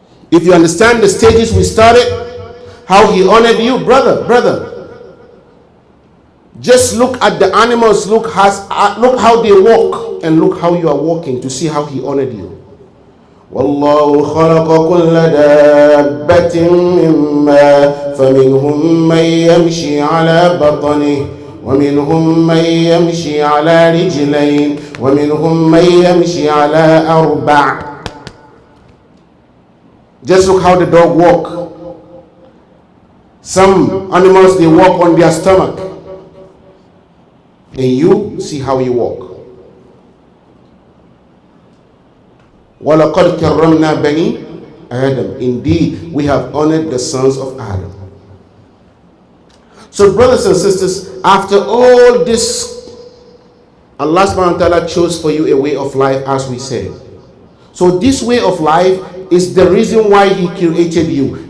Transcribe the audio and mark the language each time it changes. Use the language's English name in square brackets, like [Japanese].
[English] If you understand the stages we started, how He honored you, brother, just look at the animals, look how they walk, and look how you are walking to see how He honored you. [Arabic] والله خلق كل دابة من ماء فمنهم من يمشي على بطنه ومنهم من يمشي على رجلين ومنهم من يمشي على أربع. [English] Just look how the dog walk. Some animals, they walk on their stomach, and you see how you walk. [Arabic] وَلَقَدْ كَرَّمْنَا بَنِي Adam. [English] Indeed, we have honored the sons of Adam. So brothers and sisters, after all this, Allah subhanahu wa ta'ala chose for you a way of life, as we said. So this way of life is the reason why He created you.